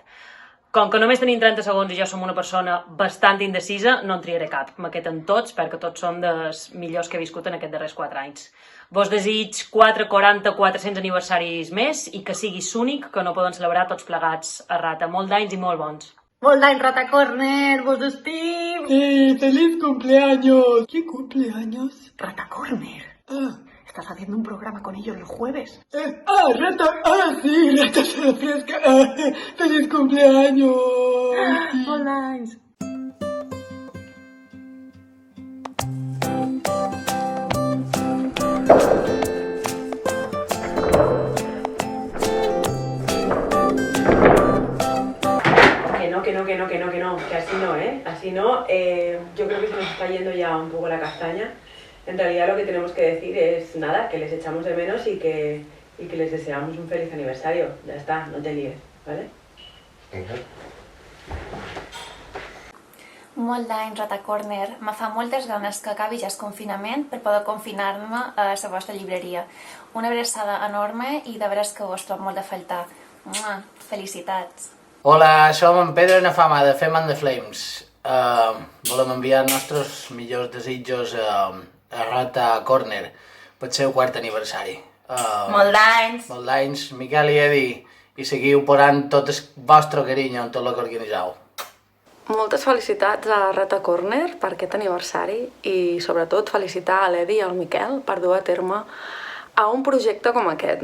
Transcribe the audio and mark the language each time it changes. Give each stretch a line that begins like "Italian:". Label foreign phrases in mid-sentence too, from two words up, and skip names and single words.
Catalan: Com que només tenim 30 segons i jo som una persona bastant indecisa, no en triaré cap. M'aqueten tots perquè tots són dels millors que he viscut en aquests darrers 4 anys. Vos desig 4, 40, 400 aniversaris més i que siguis únic, que no poden celebrar tots plegats a Rata. Molt d'anys i molt bons. Molt d'any, Rata Corner, vos estim!
Spanish: ¡Feliz cumpleaños! ¿Qué cumpleaños? Rata Corner. Estás haciendo un programa con ellos los jueves. Rata, sí, Rata se refresca. ¡Feliz cumpleaños!
Catalan: Molt d'anys.
Spanish: Que así no, Así no. Yo creo que se nos está yendo ya un poco la castaña. En realidad lo que tenemos que decir es nada, que les echamos de menos y que les deseamos un feliz aniversario. Ya está, no te líes, ¿vale?
Catalan: Molt d'any, Rata Corner. Me fa moltes ganes que acabi ja el confinament per poder confinar-me a la vostra llibreria. Una abraçada enorme i de veres que vos trobo molt de faltar. Felicitats. Hola, som en Pedro Nafama de Fem and the Flames. Volem enviar els nostres millors desitjos a Rata Corner per seu 4 aniversari. Molt d'anys! Molt d'anys, Miquel i Edi, i seguiu posant tot el vostre carinyo en tot el que organitzeu. Moltes felicitats a Rata Corner per aquest aniversari i sobretot felicitar a l'Edi i al Miquel per dur a terme a un projecte com aquest.